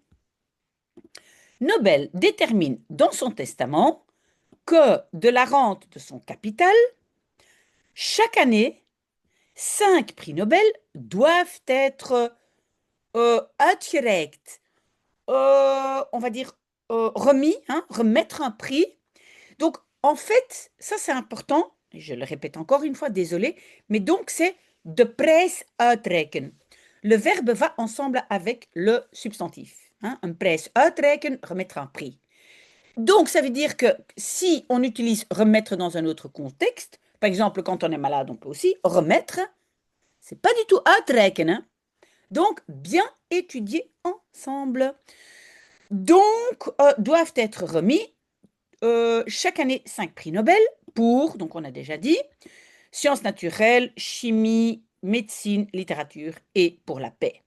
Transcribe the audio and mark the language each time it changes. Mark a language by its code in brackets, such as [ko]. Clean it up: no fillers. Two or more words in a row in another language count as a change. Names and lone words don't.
[fr] Nobel détermine dans son testament que de la rente de son capital, chaque année, 5 prix Nobel doivent être uitgereikt, on va dire remis, hein, remettre un prix. Donc, En fait, ça c'est important, et je le répète encore une fois, désolé, mais donc c'est [nl] de prijs uitreiken. [fr] Le verbe va ensemble avec le substantif. Hein? Un [nl] prijs uitreiken, [fr] remettre un prix. Donc, ça veut dire que si on utilise remettre dans un autre contexte, par exemple, quand on est malade, on peut aussi remettre, c'est pas du tout uitreiken, hein? Donc, bien étudier ensemble. Donc, doivent être remis chaque année 5 prix Nobel pour, donc on a déjà dit, sciences naturelles, chimie, médecine, littérature et pour la paix.